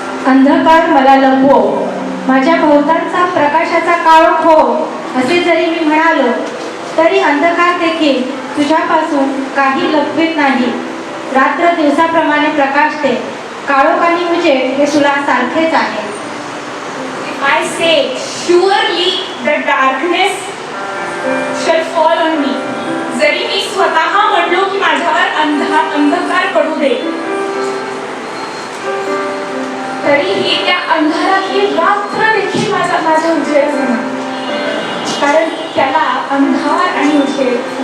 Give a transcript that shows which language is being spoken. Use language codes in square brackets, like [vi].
[mr] अंधकार मला लपवो, माझ्या भोवतालचा प्रकाशाचा काळोख हो, असे जरी मी म्हणालो तरी अंधकार देखील तुझ्यापासून काही लपवित नाही. रात्र दिवसाप्रमाणे प्रकाशते, काळोख आणि उजेड हे तुला सारखेच आहे. [en] I say surely the darkness shall fall on me. [mr] जरी मी स्वतः म्हणलो की माझ्यावर अंधकार पडू दे, तरीही त्या अंधारातली रात्र देखील माझ्या उजेड होणार, कारण त्याला अंधार आणि उजेड.